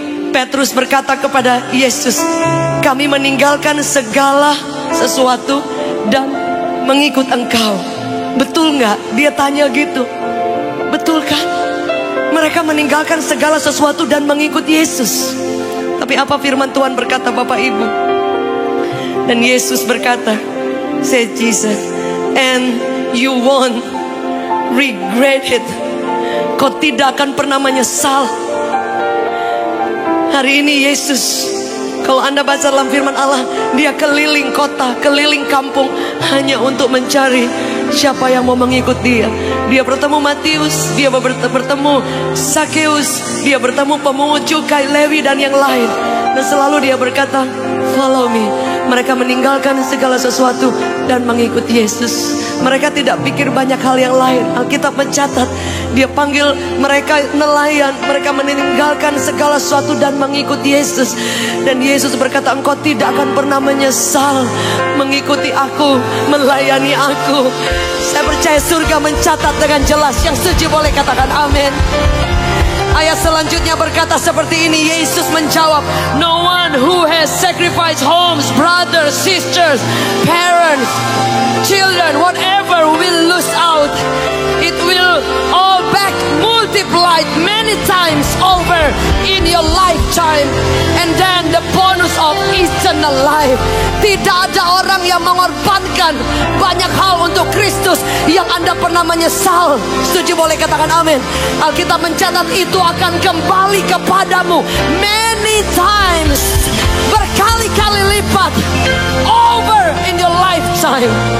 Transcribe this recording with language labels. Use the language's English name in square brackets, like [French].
[Indonesian] Petrus berkata kepada Yesus, kami meninggalkan segala sesuatu dan mengikut engkau. Betul nggak? Dia tanya gitu. Betul kan? Mereka meninggalkan segala sesuatu dan mengikut Yesus. Tapi apa firman Tuhan berkata, Bapak Ibu? Dan Yesus berkata, [English] said Jesus, and you won't regret it. [Indonesian] Kau tidak akan pernah menyesal. Hari ini Yesus Kalau Anda baca dalam firman Allah, dia keliling kota, keliling kampung hanya untuk mencari siapa yang mau mengikut dia. Dia bertemu Matius, dia bertemu Sakeus, dia bertemu pemungut cukai, Lewi dan yang lain. Dan selalu dia berkata, [English] follow me. [Indonesian] Mereka meninggalkan segala sesuatu dan mengikut Yesus. Mereka tidak pikir banyak hal yang lain. Alkitab mencatat, dia panggil mereka nelayan. Mereka meninggalkan segala sesuatu dan mengikut Yesus. Dan Yesus berkata, engkau tidak akan pernah menyesal mengikuti aku, melayani aku. Saya percaya surga mencatat dengan jelas. Yang setuju boleh katakan amin. Ayat selanjutnya berkata seperti ini. Yesus menjawab, [English] no one who has sacrificed homes, brothers, sisters, parents, children, whatever will lose out. It will all back multiplied many times over in your lifetime. And then the bonus of eternal life. [Indonesian] Tidak ada orang yang mengorbankan banyak hal untuk Kristus yang Anda pernah menyesal. Setuju boleh katakan amin. Alkitab mencatat itu akan kembali kepadamu [English] many times, [Indonesian] berkali-kali lipat, [English] over in your lifetime.